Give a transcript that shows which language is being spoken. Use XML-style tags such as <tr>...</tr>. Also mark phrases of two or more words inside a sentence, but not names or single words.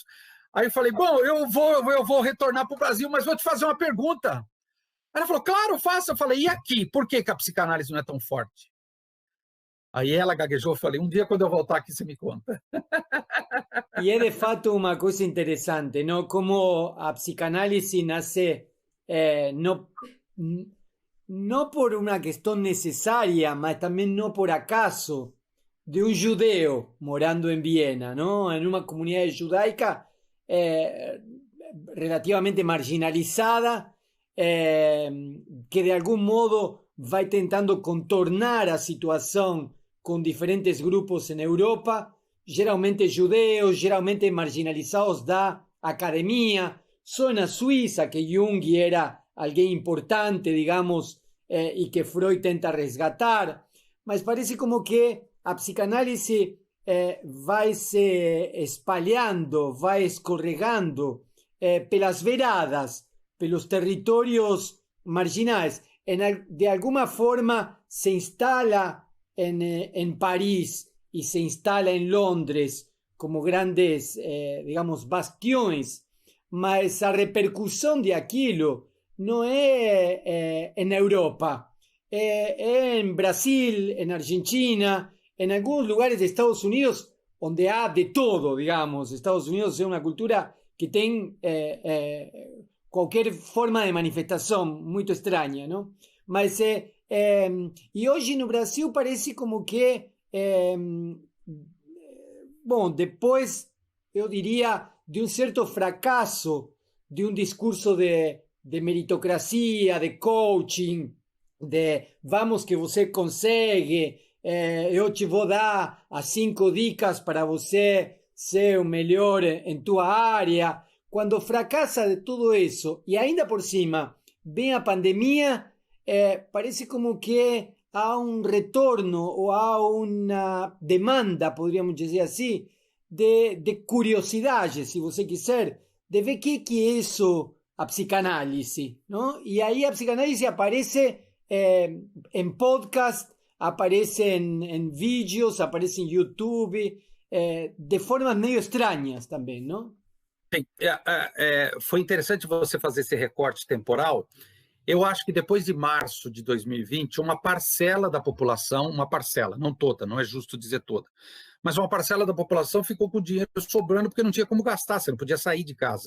<pt>Aí eu falei, bom, eu vou retornar para o Brasil, mas vou te fazer uma pergunta. Ela falou, claro, faça. Eu falei, e aqui? Por que a psicanálise não é tão forte? Aí ela gaguejou, eu falei, um dia quando eu voltar aqui você me conta. E é de fato uma coisa interessante, não? Como a psicanálise nasce no</pt> <es>por una cuestión necesaria, mas también no por acaso, de un judeo morando en Viena, ¿no? En una comunidad judaica relativamente marginalizada, que de algún modo va intentando contornar a situación con diferentes grupos en Europa,</es> <pt>geralmente judeos, geralmente marginalizados da academia.</pt> <es>Zona Suiza, que Jung era alguien importante, digamos, y que</es> <pt>Freud tenta resgatar, mas parece como que a psicanálise vai se espalhando, vai escorregando pelas veradas, pelos territorios marginais.</pt> <es>De alguna forma se instala en París y se instala en Londres como grandes, digamos, bastiones,</es> <pt>mas a repercussão de aquilo não é em Europa, é em Brasil,</pt> <es>em Argentina, en algunos lugares de Estados Unidos, donde hay de todo, digamos. Estados Unidos es una cultura que tiene cualquier forma de manifestación muy extraña, ¿no? Mas, y hoy en Brasil parece como que, bueno, después, yo diría, de un cierto fracaso de un discurso de meritocracia, de coaching, de</es> <pt>vamos que você consegue, eu te vou dar as 5 dicas para você ser o melhor em tua área. Quando fracassa de tudo isso e ainda por cima vem a pandemia, parece como que há um retorno ou há uma demanda, poderíamos dizer assim, de curiosidade, se você quiser, de ver que é isso a psicanálise,</pt> <es>¿no? Y ahí a psicanálise aparece en podcast, aparece en vídeos, aparece en YouTube, de formas meio extrañas</es> <pt>também, não? Bem, foi interessante você fazer esse recorte temporal. Eu acho que depois de março de 2020, uma parcela da população, uma parcela, não toda, não é justo dizer toda, mas uma parcela da população ficou com o dinheiro sobrando porque não tinha como gastar, você não podia sair de casa.</pt>